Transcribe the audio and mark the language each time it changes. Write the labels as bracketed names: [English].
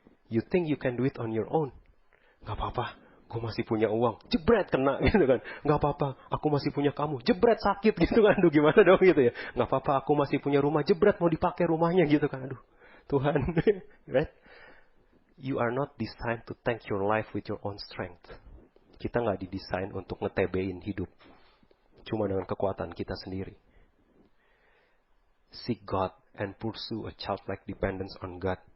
[English] You think you can do it on your own. [Indonesian] Nggak apa-apa, gue masih punya uang, jebret kena gitu kan. Nggak apa-apa, aku masih punya kamu, jebret sakit gitu kan. Aduh gimana dong gitu ya. Nggak apa-apa, aku masih punya rumah, jebret mau dipakai rumahnya gitu kan. Aduh Tuhan. [English] Right? You are not designed to tank your life with your own strength. [Indonesian] Kita nggak didesain untuk nge-TB-in hidup cuma dengan kekuatan kita sendiri. [English] Seek God and pursue a childlike dependence on God.